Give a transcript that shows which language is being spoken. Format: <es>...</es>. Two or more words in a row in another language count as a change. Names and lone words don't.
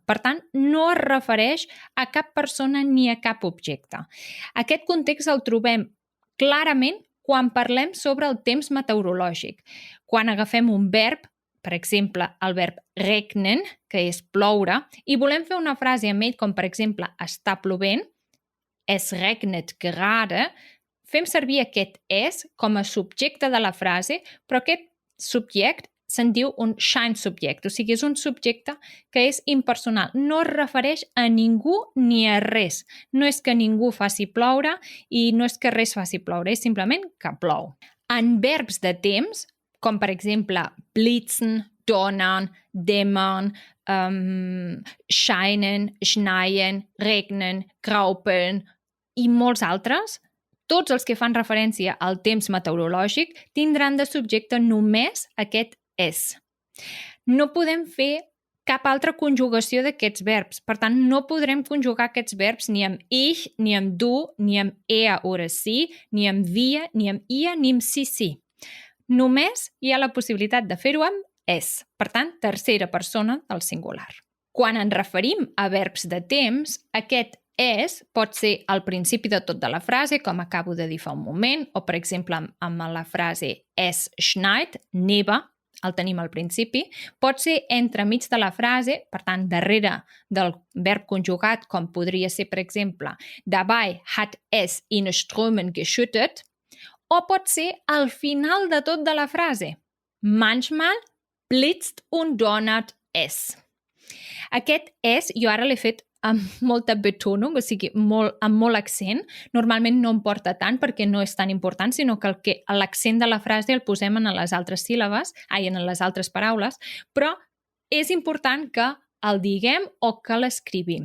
<ca>Per tant, no es refereix a cap persona ni a cap objecte. Aquest context el trobem clarament quan parlem sobre el temps meteorològic. Quan agafem un verb, per exemple, el verb regnen, que és ploure, i volem fer una frase amb ell com, per exemple, està plovent,</ca> <de>es regnet gerade,</de> <ca>fem servir aquest és com a subjecte de la frase, però aquest subjecte se'n diu un scheinsubjekt, o sigui, és un subjecte que és impersonal, no es refereix a ningú ni a res. No és que ningú faci ploure i no és que res faci ploure, és simplement que plou. En verbs de temps, com per exemple</ca> <de>blitzen, donnern, dämmern, scheinen, schneien, regnen,</de> <ca>graupeln i molts altres, tots els que fan referència al temps meteorològic tindran de subjecte només aquest és. No podem fer cap altra conjugació d'aquests verbs. Per tant, no podrem conjugar aquests verbs ni amb ich, ni amb du, ni amb</ca> <de>er oder sie,</de> <ca>ni amb wir, ni amb ihr, ni amb si. Només hi ha la possibilitat de fer-ho amb és. Per tant, tercera persona del singular. Quan ens referim a verbs de temps, aquest és pot ser al principi de tot de la frase, com acabo de dir fa un moment, o per exemple amb la frase</ca> <de>es schneit,</de> <ca>neva, el tenim al principi, pot ser entremig de la frase, per tant, darrere del verb conjugat, com podria ser, per exemple,</ca> <de>dabei hat es in Strömen geschüttet,</de> <ca>o pot ser al final de tot de la frase.</ca> <de>Manchmal blitzt und donnert es.</de> <ca>Aquest és, jo ara l'he fet amb molta betonung, o sigui, amb molt accent. Normalment no em porta tant perquè no és tan important, sinó que l'accent de la frase el posem en les altres síl·labes, en les altres paraules, però és important que el diguem o que l'escrivim.</ca>